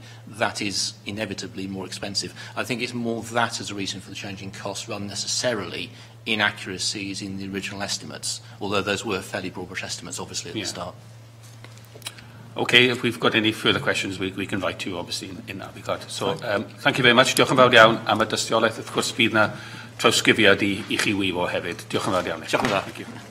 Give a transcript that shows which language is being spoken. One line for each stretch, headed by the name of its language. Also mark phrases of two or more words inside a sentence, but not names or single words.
English: That is inevitably more expensive. I think it's more that as a reason for the change in costs rather than necessarily inaccuracies in the original estimates, although those were fairly broad brush estimates, obviously, at the start. Okay, if we've got any further questions, we can invite you, obviously, in that regard. So, thank you very much.
Welsh: Diolch yn fawr iawn am y dystiolaeth. Wrth gwrs, bydd yna trawsgrifiad i chi wyfo hefyd. Diolch yn fawr iawn. Diolch yn fawr.
English: Thank you.